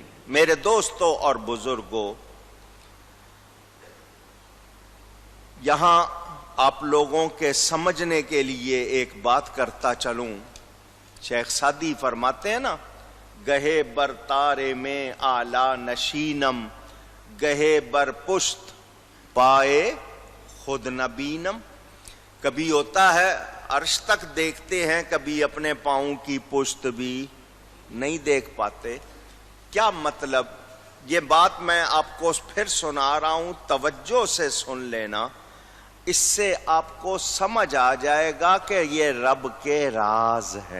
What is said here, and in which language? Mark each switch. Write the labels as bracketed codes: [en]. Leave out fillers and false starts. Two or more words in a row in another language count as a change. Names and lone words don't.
[ur] میرے دوستوں اور بزرگوں، یہاں آپ لوگوں کے سمجھنے کے لیے ایک بات کرتا چلوں. شیخ سعدی فرماتے ہیں نا، [fa] گہے بر تارے میں آلہ نشینم، گہے بر پشت پائے خود نبینم. [ur] کبھی ہوتا ہے عرش تک دیکھتے ہیں، کبھی اپنے پاؤں کی پشت بھی نہیں دیکھ پاتے. کیا مطلب؟ یہ بات میں آپ کو پھر سنا رہا ہوں، توجہ سے سن لینا، اس سے آپ کو سمجھ آ جائے گا کہ یہ رب کے راز ہے.